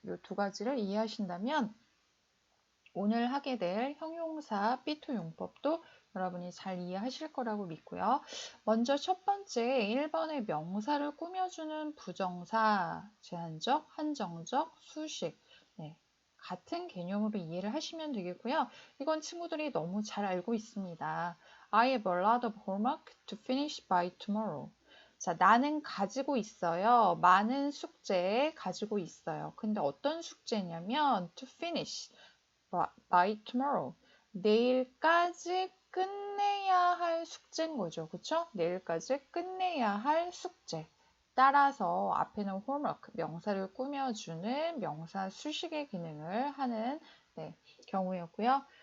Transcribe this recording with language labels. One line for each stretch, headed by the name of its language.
Korean: 이 두 가지를 이해하신다면 오늘 하게 될 형용사 B2 용법도 여러분이 잘 이해하실 거라고 믿고요. 먼저 첫 번째 1번의 명사를 꾸며주는 부정사, 제한적, 한정적, 수식. 네, 같은 개념으로 이해를 하시면 되겠고요. 이건 친구들이 너무 잘 알고 있습니다.
English: I have a lot of homework to finish by tomorrow.
Korean: 자, 나는 가지고 있어요. 많은 숙제 가지고 있어요. 근데 어떤 숙제냐면
English: to finish. by tomorrow.
Korean: 내일까지 끝내야 할 숙제인 거죠. 그쵸? 내일까지 끝내야 할 숙제. 따라서 앞에는 homework, 명사를 꾸며주는 명사 수식의 기능을 하는 경우였고요.